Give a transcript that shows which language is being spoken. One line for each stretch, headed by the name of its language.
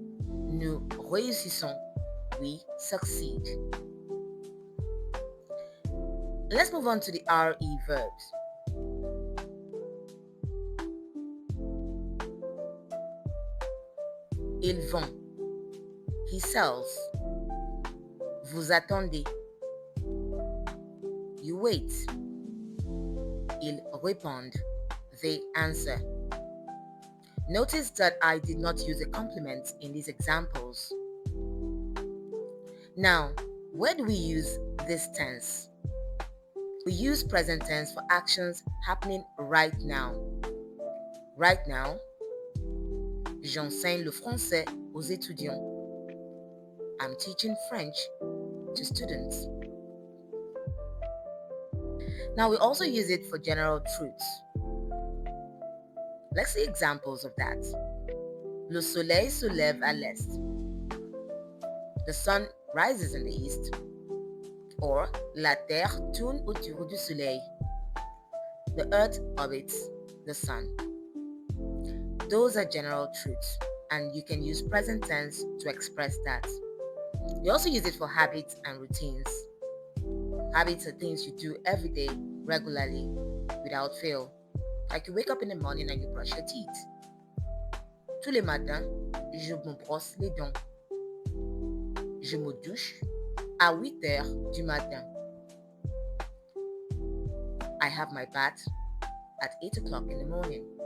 French: Nous réussissons,
English: we succeed. Let's move on to the RE verbs.
French: Il vend,
English: he sells.
French: Vous attendez,
English: you wait.
French: Ils répondent,
English: they answer. Notice that I did not use a complement in these examples. Now, where do we use this tense? We use present tense for actions happening right now. Right now,
French: j'enseigne le français aux étudiants.
English: I'm teaching French to students. Now, we also use it for general truths. Let's see examples of that.
French: Le soleil se lève à l'est.
English: The sun rises in the east.
French: Or, la terre tourne autour du soleil.
English: The earth orbits the sun. Those are general truths, and you can use present tense to express that. You also use it for habits and routines. Habits are things you do every day, regularly, without fail. Like you wake up in the morning and you brush your teeth.
French: Tous les matins, je me brosse les dents. Je me douche à 8 heures du matin.
English: I have my bath at 8 o'clock in the morning.